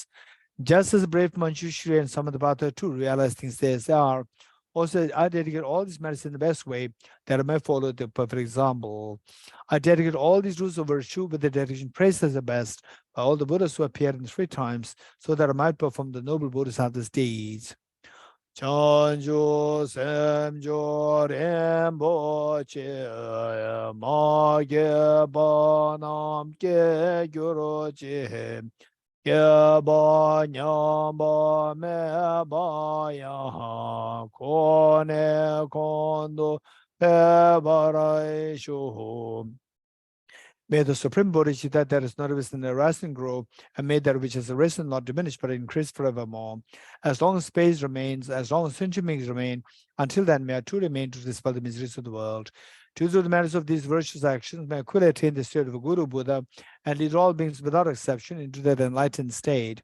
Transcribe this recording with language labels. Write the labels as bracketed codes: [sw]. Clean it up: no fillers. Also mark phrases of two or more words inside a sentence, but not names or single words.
[en] Just as the brave Manjushri and Samadhi too realize things as they are, also I dedicate all these merits in the best way that I may follow the perfect example. I dedicate all these rules of virtue with the dedication praised as the best by all the Buddhas who appeared in 3 times, so that I might perform the noble Bodhisattva's deeds. [bo] བྱང་ཆུབ་སེམས་མཆོག་རིན་པོ་ཆེ་མ་སྐྱེས་པ་རྣམས་སྐྱེ་གྱུར་ཅིག་སྐྱེས་པ་ཉམས་པ་མེད་པ་ཡང་གོང་ནས་གོང་དུ་འཕེལ་བར་ཤོག. [en] May the Supreme Bodhicitta that is not arisen and arise and grow, and may that which has arisen not diminish but increase forevermore. As long as space remains, as long as sentient beings remain, until then may I too remain to dispel the miseries of the world. To do the merits of these virtuous actions, may I quickly attain the state of a Guru Buddha and lead all beings without exception into that enlightened state.